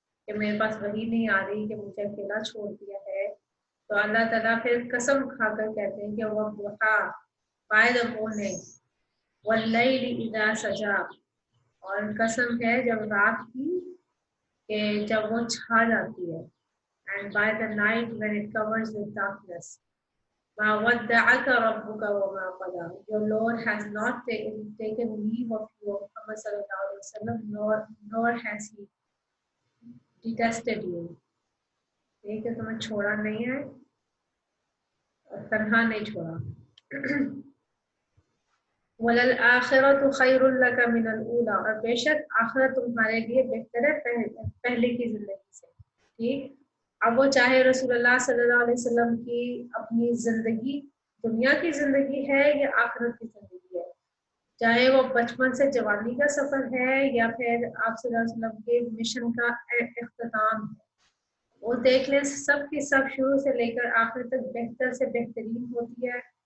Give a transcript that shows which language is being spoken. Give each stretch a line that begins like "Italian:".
Urdu: کہ میرے پاس وحی نہیں آ رہی کہ مجھے اکیلا چھوڑ دیا ہے، تو اللہ تعالیٰ پھر قسم کھا کر کہتے ہیں کہ
Arabic: والضحیٰ
English: by the morning,
Arabic: واللیل اذا سجا،
Urdu: اور قسم ہے جب رات کی کہ جب وہ چھا جاتی ہے،
English: and by the night when it covers with darkness.
Arabic: ما ودعك ربك وما قلى.
English: Your Lord has not taken leave of you, Muhammad sallallahu alaihi wasallam, nor has he detested you.
Urdu: یہ کہ تمہیں چھوڑا نہیں ہے اور تنہا نہیں چھوڑا.
Arabic: وَلَلْآخِرَةُ خَيْرٌ لَكَ مِنَ الْأُولَى،
Urdu: اور بے شک آخرت تمہارے لیے بہتر ہے پہلے کی زندگی سے. ٹھیک، اب وہ چاہے رسول اللہ صلی اللہ علیہ وسلم کی اپنی زندگی دنیا کی زندگی ہے یا آخرت کی زندگی ہے، چاہے وہ بچپن سے جوانی کا سفر ہے یا پھر آپ صلی اللہ علیہ وسلم کے مشن کا اختتام ہے، وہ دیکھ لیں سب کی سب شروع سے لے کر آخر تک بہتر سے بہترین ہوتی ہے.